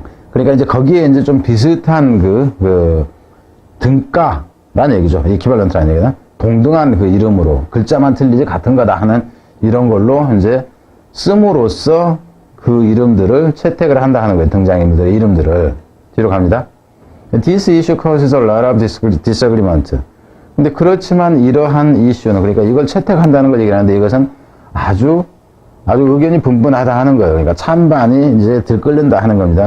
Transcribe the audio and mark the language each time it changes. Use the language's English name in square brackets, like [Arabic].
[Korean] 그러니까 이제 거기에 이제 좀 비슷한 등가라는 얘기죠. 이퀴발런트라는 얘기는 동등한 그 이름으로 글자만 틀리지 같은 거다 하는 이런 걸로 이제 씀으로써 그 이름들을 채택을 한다 하는 거예요. 등장인물들의 이름들을. 뒤로 갑니다. [English] This issue causes a lot of disagreement. [Korean] 근데 그렇지만 이러한 이슈는 그러니까 이걸 채택한다는 걸 얘기하는데 이것은 아주 의견이 분분하다 하는 거예요. 그러니까 찬반이 이제 들끓는다 하는 겁니다.